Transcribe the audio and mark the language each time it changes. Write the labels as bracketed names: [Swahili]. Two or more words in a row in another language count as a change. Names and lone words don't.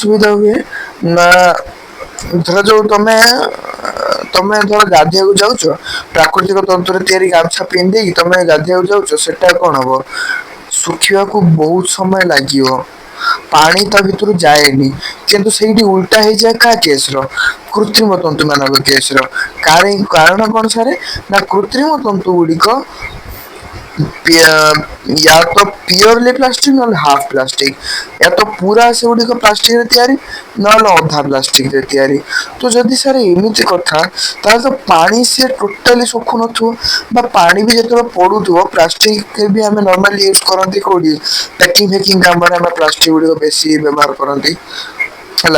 [Odia] କଣ ଅସୁବିଧା ହୁଏ ନା ଧର ଯୋଉ ତମେ ଧର ଗାଧେଇବାକୁ ଯାଉଛ, ପ୍ରାକୃତିକ ତନ୍ତୁରେ ତିଆରି ଗାମଛା ପିନ୍ଧିଦେଇକି ତମେ ଗାଧେଇବାକୁ ଯାଉଛ, ସେଟା କଣ ହବ, ଶୁଖିବାକୁ ବହୁତ ସମୟ ଲାଗିବ, ପାଣି ତା ଭିତରୁ ଯାଏନି। କିନ୍ତୁ ସେଇଠି ଉଲଟା ହେଇଯାଏ କାହା କେସର, କୃତ୍ରିମ ତନ୍ତୁ ମାନଙ୍କ କେସର। କାରଣ କଣ ସାରେ, ନା କୃତ୍ରିମ ତନ୍ତୁ ଗୁଡିକ [Hindi] या तो [English] purely plastic [Odia] नହେଲେ [English] half plastic, [Hindi] या तो [Odia] ପୁରା ସେଗୁଡିକ ପ୍ଲାଷ୍ଟିକ ରେ ତିଆରି, ନହେଲେ ଅଧା ପ୍ଲାଷ୍ଟିକ ରେ ତିଆରି। ତ ଯଦି ସାର୍ ଏମିତି କଥା, ତାହେଲେ ତ ପାଣି ସିଏ ଟୋଟାଲି ଶୁଖୁ ନଥିବ, ବା ପାଣି ବି ଯେତେବେଳେ ପଡୁଥିବ, ପ୍ଲାଷ୍ଟିକ ବି ଆମେ [English] normally use [Odia] କରନ୍ତି କୋଉଠି, ପ୍ୟାକିଂ ଫେକିଂ କାମରେ ଆମେ ପ୍ଲାଷ୍ଟିକ ଗୁଡିକ ବେଶୀ ବ୍ୟବହାର କରନ୍ତି ହେଲା।